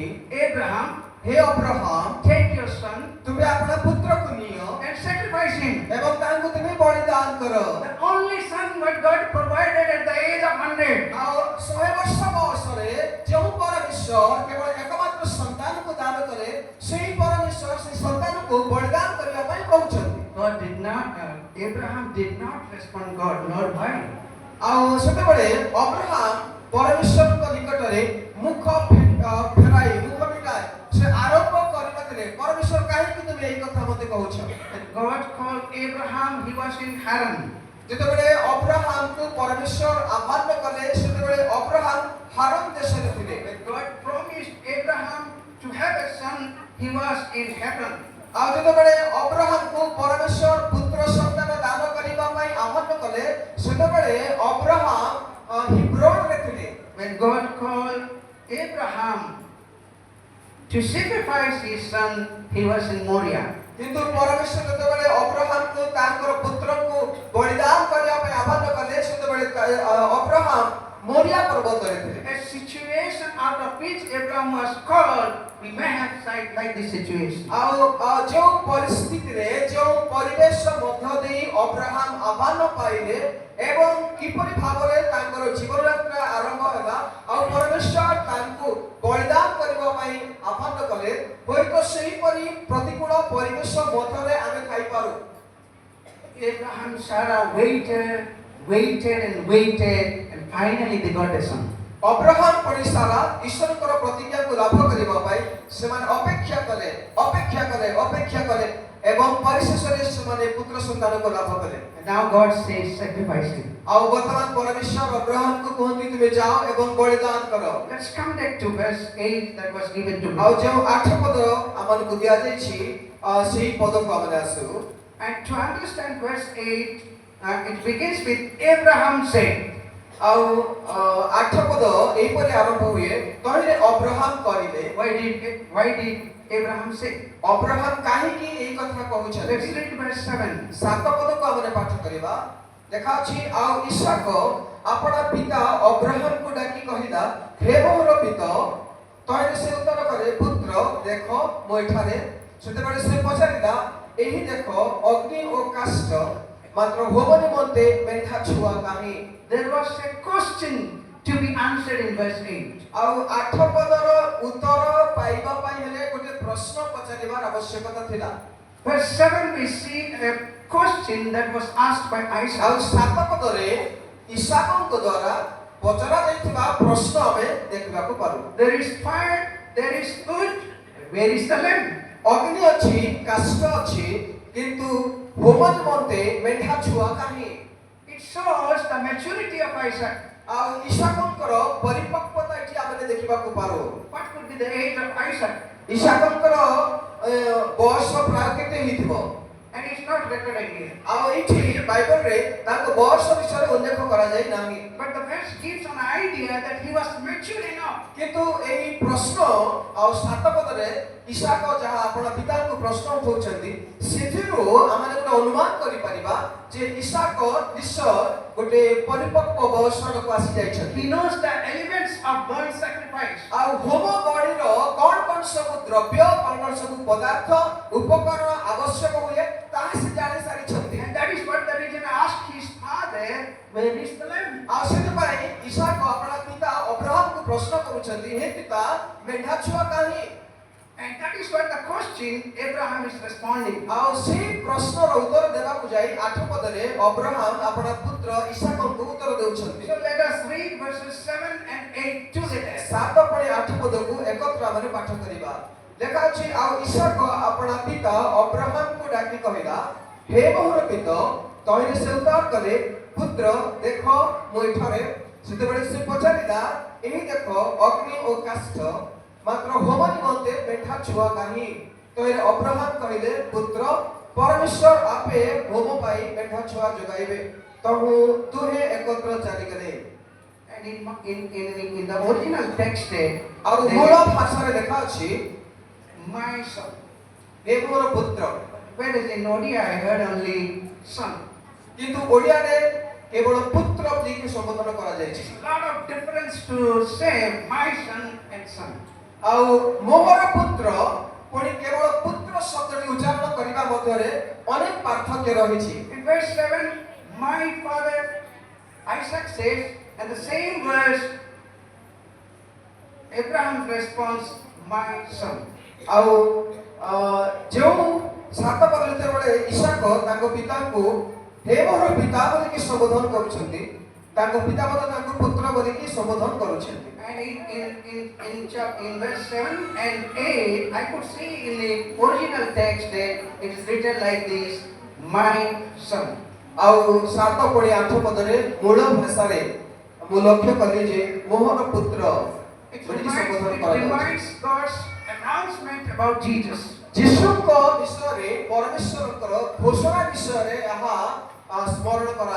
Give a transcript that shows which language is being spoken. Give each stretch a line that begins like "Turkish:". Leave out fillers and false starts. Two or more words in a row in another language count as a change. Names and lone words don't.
English: Abraham,
Odia: ହେ ଅବ୍ରାହମ,
English: take your son
Odia: ତୁମେ ଆପଣ ପୁତ୍ରକୁ ନିଅ
English: and sacrifice him.
Odia: ଏବଂ ତାଙ୍କୁ ତୁମେ ବଳିଦାନ କର।
English: The only son what God provided at the age of 100.
Odia: ଆଉ 100 ବର୍ଷ ବୟସରେ ଯେଉଁ ପରମେଶ୍ୱର କେବଳ ଏକମାତ୍ର ସନ୍ତାନକୁ ଦାନ କଲେ, ସେହି ପରମେଶ୍ୱର ସେହି ସନ୍ତାନକୁ ବଳିଦାନ କରିବା ପାଇଁ କହୁଛନ୍ତି।
English: God did not, Abraham did not respond God, nor why.
Odia: ଆଉ ସେତେବେଳେ ଅବ୍ରାହମ ପରମେଶ୍ୱରଙ୍କ ନିକଟରେ ମୁଖ ଫେରାଇ ମୁଖ ମିଟାଇ ସେ ଆରୋପ କରିନଥିଲେ, ପରମେଶ୍ୱର କାହିଁକି ତୁମେ ଏହି କଥା ମୋତେ କହୁଛ?
English: And God called Abraham, he was in Haran.
Odia: ଯେତେବେଳେ ଅବ୍ରାହମକୁ ପରମେଶ୍ୱର ଆହ୍ୱାନ କଲେ, ସେତେବେଳେ ଅବ୍ରାହମ ହାରାନ ଦେଶରେ ଥିଲେ।
English: When God promised Abraham to have a son, he was in Hebron.
Odia: ଆଉ ଯେତେବେଳେ ଅବ୍ରାହମକୁ ପରମେଶ୍ୱର ପୁତ୍ର ସନ୍ତାନ ଦାନ କରିବା ପାଇଁ ଆହ୍ୱାନ କଲେ, ସେତେବେଳେ ଅବ୍ରାହମ ହିବ୍ରୋନରେ ଥିଲେ।
English: When God called Abraham to sacrifice his son, he was in Moriah.
Odia: କିନ୍ତୁ ପରମେଶ୍ୱର ଯେତେବେଳେ ଅବ୍ରାହମକୁ ତାଙ୍କର ପୁତ୍ରକୁ ବଳିଦାନ କରିବା ପାଇଁ ଆହ୍ୱାନ କଲେ, ସେତେବେଳେ ଅବ୍ରାହମ ମୋରିଆ ପର୍ବତରେ ଥିଲେ।
English: A situation out of which Abraham was called, we may have said like this situation.
Odia: ଆଉ ଯେଉଁ ପରିସ୍ଥିତିରେ ଯେଉଁ ପରିବେଶ ମଧ୍ୟ ଦେଇ ଅବ୍ରାହମ ଆହ୍ୱାନ ପାଇଲେ ଏବଂ କିପରି ଭାବରେ ତାଙ୍କର ଜୀବନଯାତ୍ରା ଆରମ୍ଭ ହେଲା, ଆଉ ପରମେଶ୍ୱର ତାଙ୍କୁ ବଳିଦାନ କରିବା ପାଇଁ ଆହ୍ୱାନ କଲେ, ହୁଏତ ସେହିପରି ପ୍ରତିକୂଳ ପରିବେଶ ମଧ୍ୟରେ ଆମେ ଥାଇପାରୁ।
English: Abraham, Sarah waited and finally they got a son.
Odia: ଅବ୍ରାହମ ପୁଣି ସାରା ଈଶ୍ୱରଙ୍କର ପ୍ରତିଜ୍ଞାକୁ ଲାଭ କରିବା ପାଇଁ ସେମାନେ ଅପେକ୍ଷା କଲେ ଏବଂ ପରିଶେଷରେ ସେମାନେ ପୁତ୍ର ସନ୍ତାନକୁ ଲାଭ କଲେ।
English: And now God says, sacrifice him.
Odia: ଆଉ ବର୍ତ୍ତମାନ ପରମେଶ୍ୱର ଅବ୍ରାହମକୁ କୁହନ୍ତି, ତୁମେ ଯାଅ ଏବଂ ବଳିଦାନ କର।
English: Let's come back to verse 8 that was given to
Odia: ଆଉ
English: me.
Odia: ଯେଉଁ 8 ପଦ ଆମକୁ ଦିଆଯାଇଛି, ସେହି ପଦକୁ ଆମେ ଆସୁ।
English: And to understand verse 8, it begins with Abraham said.
Odia: ଆଉ 8 ପଦ ଏହିପରି ଆରମ୍ଭ ହୁଏ, ତହିଁରେ ଅବ୍ରାହମ କହିଲେ।
English: Why did Abraham say?
Odia: ଅବ୍ରାହମ କାହିଁକି ଏହି କଥା କହୁଛନ୍ତି?
English: Let's read verse 7.
Odia: 7 ପଦକୁ ଆମେ ପାଠ କରିବା। ଲେଖାଅଛି, ଆଉ ଇସାକ ଆପଣା ପିତା ଅବ୍ରାହମକୁ ଡାକି କହିଲା, ହେ ମୋର ପିତା। ତହିଁରେ ସେ ଉତ୍ତର କରେ, ପୁତ୍ର ଦେଖ ମୁଁ ଏଠାରେ। ସେତେବେଳେ ସେ ପଚାରିଲା, ଏହି ଦେଖ ଅଗ୍ନି ଓ କାଷ୍ଠ, ମାତ୍ର ହୋମ ନିମନ୍ତେ ମେଣ୍ଢା ଛୁଆ କାହିଁ?
English: There was a question to be answered in verse 8.
Odia: ଆଉ 8 ପଦର ଉତ୍ତର ପାଇବା ପାଇଁ ହେଲେ ଗୋଟେ ପ୍ରଶ୍ନ ପଚାରିବାର ଆବଶ୍ୟକତା ଥିଲା।
English: Verse 7 we see a question that was asked by
Odia: ଆଉ
English: Isaac.
Odia: 7 ପଦରେ ଇସାକଙ୍କ ଦ୍ୱାରା ପଚରା ଯାଇଥିବା ପ୍ରଶ୍ନ ଆମେ ଦେଖିବାକୁ ପାରୁ।
English: There is fire, there is wood, where is the lamb?
Odia: ଅଗ୍ନି ଅଛି, କାଷ୍ଠ ଅଛି, କିନ୍ତୁ ହୋମ ନିମନ୍ତେ ମେଣ୍ଢା ଛୁଆ କାହିଁ?
English: It shows the maturity of Isaac.
Odia: ଆଉ ଇସାକଙ୍କର ପରିପକ୍ୱତା ଏଠି ଆମେ ଦେଖିବାକୁ ପାରୁ।
English: What could be the age of Isaac?
Odia: ଇସାକଙ୍କର ବୟସ ପ୍ରାୟ କେତେ ହେଇଥିବ?
English: and it's not recorded here.
Odia: ଆଉ ଏଇଠି ବାଇବଲରେ ତାଙ୍କ ବୟସ ବିଷୟରେ ଉଲ୍ଲେଖ କରାଯାଇ ନାହିଁ।
English: But the verse gives an idea that he was mature enough.
Odia: କିନ୍ତୁ ଏହି ପ୍ରଶ୍ନ ଆଉ 7 ପଦରେ ଇସାକ ଯାହା ଆପଣ ପିତାଙ୍କୁ ପ୍ରଶ୍ନ ଉଠାଉଛନ୍ତି ସେଥିରୁ ଆମେ ଗୋଟେ ଅନୁମାନ କରିପାରିବା ଯେ ଇସାକ ନିଶ୍ଚୟ ଗୋଟେ ପରିପକ୍ୱ ବୟସକୁ ଆସି ଯାଇଛନ୍ତି।
English: He knows the elements of burnt sacrifice.
Odia: ଆଉ ହୋମ ବଳିର କଣ ସବୁ ଦ୍ରବ୍ୟ କଣ ସବୁ ପଦାର୍ଥ ଉପକରଣ ଆବଶ୍ୟକ ହୁଏ ତାହା ସେ ଜାଣି ସାରିଛନ୍ତି।
English: And that is what the reason I asked his father, where is the lamb?
Odia: ଆଉ ସେଥିପାଇଁ ଇସାକ ଆପଣା ପିତା ଅବ୍ରାହମକୁ ପ୍ରଶ୍ନ କରୁଛନ୍ତି, ହେ ପିତା ମେଣ୍ଢା ଛୁଆ କାହିଁ?
English: And that is what the question Abraham is responding.
Odia: ଆଉ ସେହି ପ୍ରଶ୍ନର ଉତ୍ତର ଦେବାକୁ ଯାଇ 8 ପଦରେ ଅବ୍ରାହମ ଆପଣା ପୁତ୍ର ଇସାକଙ୍କୁ ଉତ୍ତର ଦେଉଛନ୍ତି।
English: So let us read verses 7 and 8 together.
Odia: 7 ପୁଣି 8 ପଦକୁ ଏକତ୍ର ଆମେ ପାଠ କରିବା। ଲେଖା ଅଛି, ଆଉ ଇସାକ ଆପଣା ପିତା ଅବ୍ରାହମକୁ ଡାକି କହିଲା, ହେ ମୋର ପିତା। ତହିଁରେ ସେ ଉତ୍ତର କଲେ, ପୁତ୍ର ଦେଖ ମୁଁ ଏଠାରେ। ସେତେବେଳେ ସେ ପଚାରିଲା, ଏହି ଦେଖ ଅଗ୍ନି ଓ କାଷ୍ଠ, ମାତ୍ର ହୋମ ନିମନ୍ତେ ମେଣ୍ଢା ଛୁଆ କାହିଁ? ତହିଁରେ ଅବ୍ରାହମ କହିଲେ, ପୁତ୍ର ପରମେଶ୍ୱର ଆପେ ହୋମ ପାଇଁ ମେଣ୍ଢା ଛୁଆ ଯୋଗାଇବେ। ତହୁ ଦୁହେଁ ଏକତ୍ର ଚାଲିଗଲେ।
English: And in the original text,
Odia: ଆଉ ମୂଳ ଭାଷାରେ ଲେଖା ଅଛି,
English: my son.
Odia: ହେ ମୋର ପୁତ୍ର।
English: Whereas in Odia I heard only son.
Odia: କିନ୍ତୁ ଓଡ଼ିଆରେ କେବଳ ପୁତ୍ର ବୋଲିକି ସମ୍ବୋଧନ କରାଯାଇଛି।
English: A lot of difference to say my son and son.
Odia: ଆଉ ମୋର ପୁତ୍ର ପୁଣି କେବଳ ପୁତ୍ର ଶବ୍ଦଟି ଉଚ୍ଚାରଣ କରିବା ମଧ୍ୟରେ ଅନେକ ପାର୍ଥକ୍ୟ ରହିଛି।
English: In verse 7, my father Isaac says, and the same verse Abraham responds, my son.
Odia: ଆଉ ଯେଉଁ 7 ପଦ ଯେତେବେଳେ ଇସାକ ତାଙ୍କ ପିତାଙ୍କୁ ହେ ମୋର ପିତା ବୋଲିକି ସମ୍ବୋଧନ କରୁଛନ୍ତି, ତାଙ୍କ ପିତା ମଧ୍ୟ ତାଙ୍କୁ ପୁତ୍ର ବୋଲିକି ସମ୍ବୋଧନ କରୁଛନ୍ତି।
English: And in verse 7 and 8, I could see in the original text that it is written like this, my son.
Odia: ଆଉ 7 ପୁଣି 8 ପଦରେ ମୂଳ ଭାଷାରେ ମୁଁ ଲକ୍ଷ୍ୟ କଲି ଯେ ମୋହର ପୁତ୍ର
English: It
Odia: ବୋଲିକି ସମ୍ବୋଧନ କରାଯାଉଛି।
English: reminds God's announcement about Jesus.
Odia: ଯୀଶୁଙ୍କ ବିଷୟରେ ପରମେଶ୍ୱରଙ୍କର ଘୋଷଣା ବିଷୟରେ ଏହା ସ୍ମରଣ କରାଏ।